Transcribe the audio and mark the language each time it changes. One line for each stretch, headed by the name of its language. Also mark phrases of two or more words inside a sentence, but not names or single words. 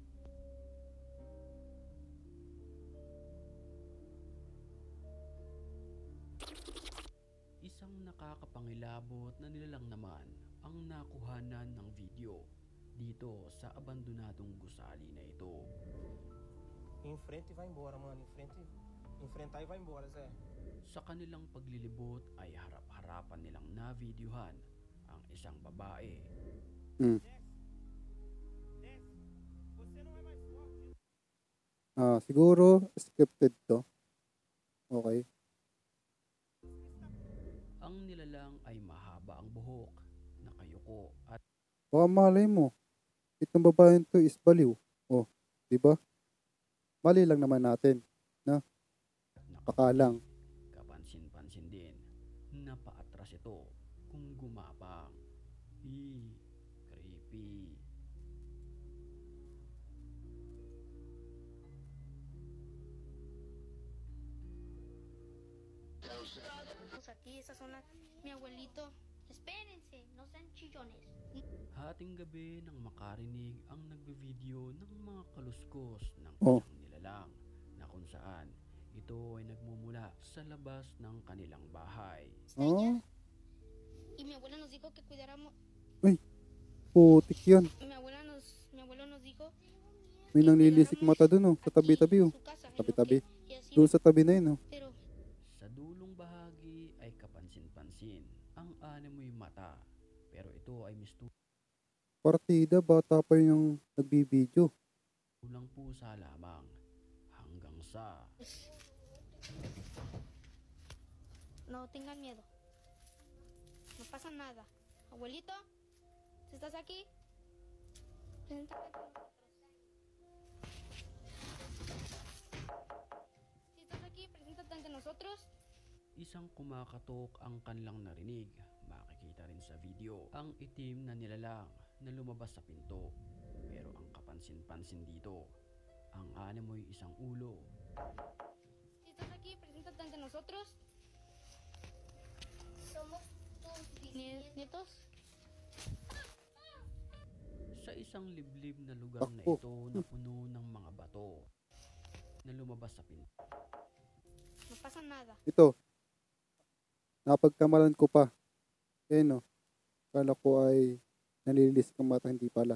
Filipino: Isang nakakapangilabot na nilalang naman ang nakuhanan ng video dito sa abandonadong gusali na ito.
Portuguese: Enfrenta e vai embora, mano. Enfrentar e vai embora, Zé.
Filipino: Sa kanilang paglilibot ay harap-harapan nilang na-videohan ang isang babae. Siguro scripted to. Okay. Ang nilalang ay mahaba ang buhok, nakayuko at Baka malay mo, itong babaeng to is baliw. Oh, di ba? Mali lang naman natin, na? Pakalang. Kapansin-pansin din na paatras ito kung gumapang. Creepy.
Spanish: Aquí, esas son mi abuelito. Espérense, no sean chillones.
Filipino: Hating gabi nang makarinig ang nagbe-video ng mga kaluskos ng isang nilalang na kung saan ito ay nagmumula sa labas ng kanilang bahay.
Spanish: Y mi abuela nos dijo que cuidáramos.
Filipino: Uy, putik yan.
Spanish: Mi abuelo nos dijo.
Filipino: May nanglilisik mata dun sa tabi-tabi Tabi-tabi. Doon sa tabi na yun Sa dulong bahagi ay kapansin-pansin ang animoy mata. Pero ito ay partida, bata pa yung nagbibideo. Kulang pusa lamang hanggang sa
Spanish: No tengan miedo. No pasa nada. Abuelito, si estás aquí, preséntate con nosotros. Si estás aquí, preséntate ante nosotros.
Filipino: isang kumakatok ang kanilang narinig. Makikita rin sa video ang itim na nilalang na lumabas sa pinto. Pero ang kapansin-pansin dito, ang animoy isang ulo.
Spanish: Si estás aquí, preséntate ante nosotros. Somos tus nietos.
Filipino: Sa isang liblib na lugar na Takbo. ito na puno ng mga bato na lumabas sa pinto.
Spanish: No pasa nada.
Filipino: Ito. Napagkamalan ko pa. Eh no. Kala ko ay nanilis kang mata, hindi pala.